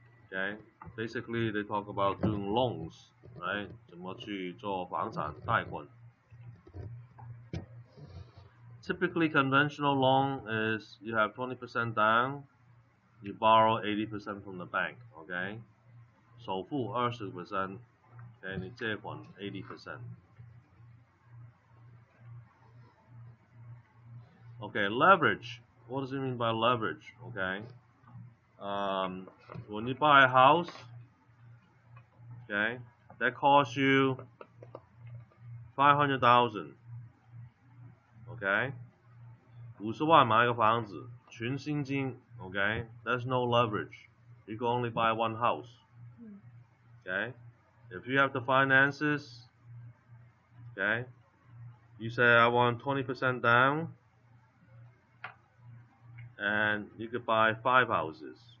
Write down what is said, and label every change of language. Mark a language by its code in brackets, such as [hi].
[en] Okay, basically they talk about doing loans, right? [zh] 怎么去做房产贷款。 [en] Typically, conventional loan is you have 20% down, you borrow 80% from the bank. [zh] Okay, 首付20%， okay, 你借款80%。 [en] Okay, leverage. What does it mean by leverage? Okay, when you buy a house, okay, that costs you 500,000. [zh] Okay, 50万买一个房子，全新金。 [en] Okay, there's no leverage. You can only buy one house. Okay, if you have the finances, okay, you say I want 20% down, and you could buy 5 houses.